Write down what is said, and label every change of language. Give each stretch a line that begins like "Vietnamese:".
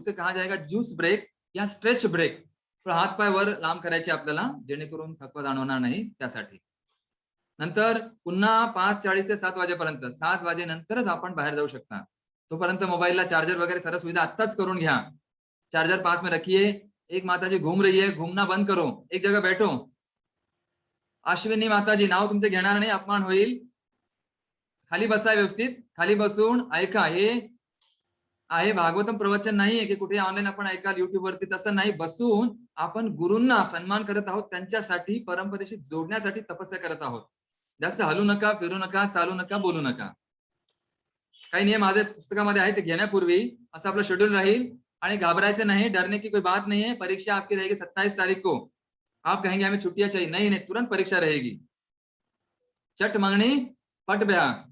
Hindi: उसे कहा जाएगा ज्यूस ब्रेक या स्ट्रेच ब्रेक.
Marathi: थोडा हात पाय वर लांब करायचे आपल्याला, जेणेकरून थकवा जाणवणार नाही त्यासाठी. नंतर पुन्हा 5:40 ते 7 वाजेपर्यंत, 7 वाजेनंतरच आपण बाहेर जाऊ शकता. तोपर्यंत मोबाईलला चार्जर वगैरे सर्व सुविधा आत्ताच करून घ्या.
Hindi: चार्जर पास में रखिए. एक माताजी घूम रही है, घूमना बंद करो, एक जगह बैठो.
Marathi: अश्विनी माताजी, नाव तुमचे घेणार नाही, अपमान होईल. खाली बसा व्यवस्थित, खाली बसून ऐका. हे आहे भागवतम प्रवचन नाहीये की कुठे ऑनलाईन आपण ऐकाल युट्यूब वरती, तसं नाही. बसून आपण गुरूंना सन्मान करत आहोत, त्यांच्यासाठी, परंपरेशी जोडण्यासाठी तपस्या करत आहोत. जास्त हलू नका, फिरू नका, चालू नका, बोलू नका. काही नियम माझ्या पुस्तकामध्ये आहे, ते घेण्यापूर्वी असं आपलं शेड्यूल राहील. आणि घाबरायचं
Hindi: नहीं, डरने की कोई बात नहीं है. परीक्षा आपकी रहेगी 27 तारीख को. आप कहेंगे हमें छुट्टियां चाहिए, नहीं नहीं, तुरंत परीक्षा रहेगी. चट मंगनी पट ब्याह.